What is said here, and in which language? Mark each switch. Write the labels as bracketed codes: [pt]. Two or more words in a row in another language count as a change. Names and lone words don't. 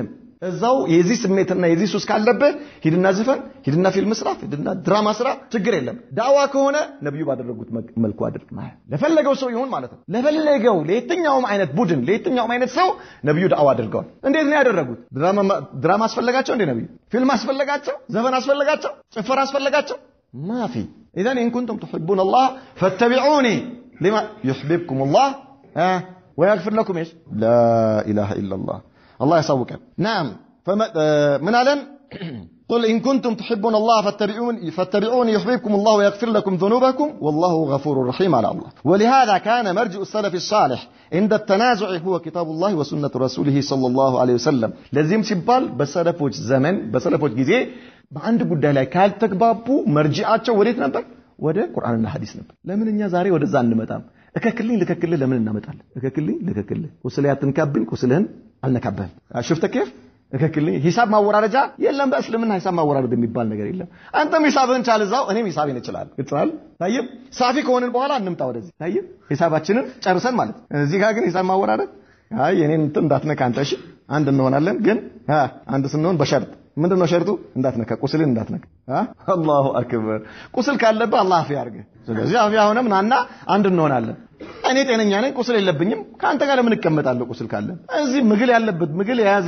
[am] እዛው የዚህ ስሜትና የዚህ ሱስ ካለበት ሂድና ዘፈን ሂድና ፊልም ስራ ሂድና ድራማ ስራ ችግር የለም ዳዋ ከሆነ ነብዩ ባደረጉት መልኩ አድርግ ማለት ለፈለገው ሰው ይሁን ማለት ነው ለፈለገው ለየትኛውም አይነት ቡድን ለየትኛውም አይነት ሰው ነብዩ ዳዋ አድርገዋል እንዴት ነው ያደረጉት ድራማ አስፈለጋቸው እንዴ ነብዩ ፊልም አስፈለጋቸው ዘፈን አስፈለጋቸው ጭፈራ አስፈለጋቸው ማፊ [ar] اذا ان كنتم تحبون الله فاتبعوني لما يحببكم الله ويغفر لكم ايش لا اله الا الله الله يسوقك نعم فمن علن قل إن كنتم تحبون الله فاتبعوني يحببكم الله ويغفر لكم ذنوبكم والله غفور رحيم على الله ولهذا كان مرجع السلف الصالح عند التنازع هو كتاب الله وسنة رسوله صلى الله عليه وسلم لازم [am] ሲባል በሰለፎች ዘመን በሰለፎች ጊዜ በአንድ ጉዳይ ላይ ካልተግባቡ መርጂዓቸው ወዴት ነበር ወደ ቁርአንና ሐዲስ ነበር ለምን እኛ ዛሬ ወደዛ እንመጣም ለከክልኝ ለምን እናመጣለን ለከክልኝ ቁስል ያትንካብኝ ቁስልህን አልነካብህም [ar] شفت كيف [am] ለከክልኝ ሂሳብ ማወራረጃ የለም በእስልምና ሂሳብ ማወራረድ የሚባል ነገር የለም አንተም ሂሳብህን ቻልዛው እኔም ሂሳቤን እችላለሁ ይጥራል [ar] طيب صافي [am] ከሆነን በኋላ እንምጣ ወደዚህ ታይብ ሂሳባችንን ጨርሰን ማለት እዚህ ጋር ግን ሂሳብ ማወራረድ አይ የኔን እንትን እንዳትነካ አንተ እሺ አንድ እንሆናለን ግን አንድ ስንሆን በሸርጥ ምንድነው ሸርጡ እንዳትነካ ቁስልን እንዳትነካ [ar] الله أكبر [am] ቁስል ካለበት አላህ አፍ ያርገ ስለዚህ አፍ ያሆነም ናና አንድ እንሆናለን እኔ ጤነኛ ነኝ ቁስል የለብኝም ካንተ ጋር ለምን እቀመጣለሁ ቁስል ካለ እዚህ ምግል ያለበት ምግል የያዘ